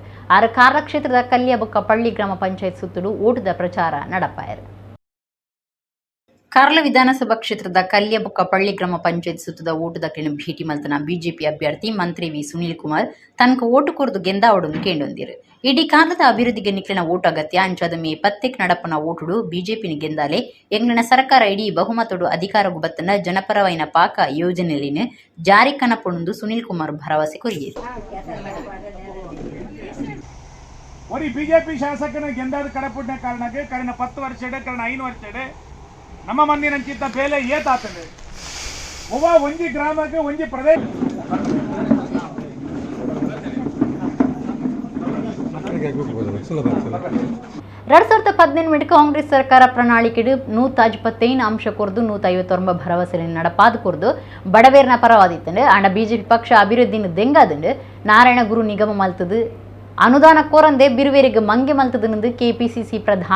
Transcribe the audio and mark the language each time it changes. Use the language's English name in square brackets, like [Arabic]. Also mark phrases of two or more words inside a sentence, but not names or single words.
[Tulu] ಆರ ಕಾರ್ಲ ಕ್ಷೇತ್ರದ ಕಲ್ಯಬೊಕ್ಕ ಪಳ್ಳಿ ಗ್ರಾಮ ಪಂಚಾಯತ್ ಸುತ್ತಲೂ ಓಟದ ಪ್ರಚಾರ ನಡಪಾಯರು ಕಾರ್ಲ ವಿಧಾನಸಭಾ ಕ್ಷೇತ್ರದ ಕಲ್ಯಬೊಕ್ಕ ಪಳ್ಳಿ ಗ್ರಾಮ ಪಂಚಾಯತ್ ಸುತ್ತದ ಓಟುದಕ್ಲಿನ ಭೇಟಿ ಮಲ್ತನ ಬಿಜೆಪಿ ಅಭ್ಯರ್ಥಿ ಮಂತ್ರಿ ವಿ ಸುನೀಲ್ ಕುಮಾರ್ ತನಕ ಓಟು ಕೊರದು ಗೆಂದಾವಡನ್ನು ಕೇಂಡೊಂದಿರು ಇಡೀ ಕಾಲದ ಅಭಿವೃದ್ಧಿಗೆ ನಿಕ್ಲಿನ ಓಟು ಅಗತ್ಯ ಅಂಚಾದ ಮೇ 10ಕ್ಕೆ ನಡಪನ ಓಟುಡು ಬಿಜೆಪಿನ ಗೆಂದಾಲೆ ಎಂಗ್ಲಿನ ಸರ್ಕಾರ ಇಡೀ ಬಹುಮತಡು ಅಧಿಕಾರಗೂ ಬತ್ತನ ಜನಪರವೈನ ಪಾಕ ಯೋಜನೆಲಿನ ಜಾರಿ ಕನಪುಣಂದು ಸುನೀಲ್ ಕುಮಾರ್ ಭರವಸೆ ಕೊರಿಯರು ಬಿಜೆಪಿ ಶಾಸಕನ ಗೆಂದಾದ ಕಡಪುಡ್ನ ಕಾರಣಕ್ಕೆ ಕಳೆದ 10 ವರ್ಷ ಕಳೆದ 5 ವರ್ಷ ನಮ್ಮ ಮಂದಿನಂಚಿತ್ತ ಬೇಲೆ ಏತಾತಂದೆ ಒಂಜಿ ಗ್ರಾಮಕ್ಕೆ ಒಂಜಿ ಪ್ರದೇಶ 2018 ಕಾಂಗ್ರೆಸ್ ಸರ್ಕಾರ ಪ್ರಣಾಳಿಕೆಡು 125 ಅಂಶ ಕೊರ್ದು 159 ಭರವಸೆ ನಡಪಾದ ಕೊರ್ದು ಬಡವೇರ್ನ ಪರವಾದಿತ್ತಂಡು ಆಂಡ ಬಿಜೆಪಿ ಪಕ್ಷ ಅಭಿವೃದ್ಧಿನ ದೆಂಗಾದಂಡು ನಾರಾಯಣ ಗುರು ನಿಗಮ ಮಲ್ತದು ಅನುದಾನ ಕೋರಂದೆ ಬಿರುವೇರಿಗೆ ಮಂಗೆ ಮಲ್ತದನೆಂದು ಕೆಪಿಸಿಸಿ ಪ್ರಧಾನ